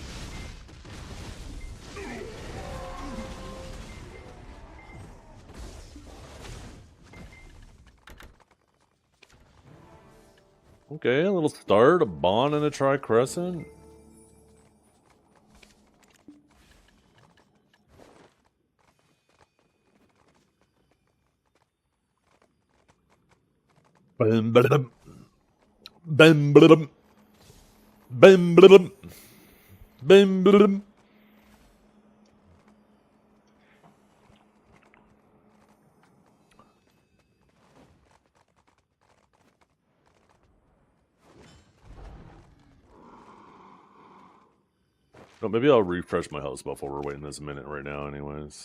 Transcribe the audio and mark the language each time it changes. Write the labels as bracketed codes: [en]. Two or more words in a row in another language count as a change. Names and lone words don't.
[en] Okay, a little start, a bond, and a tricrescent. Bam, ba-da-dum. Bam, ba-da-dum. Bam, ba-da-dum. Bam, ba-da-dum. Oh, maybe I'll refresh my house buff while we're waiting this minute right now anyways.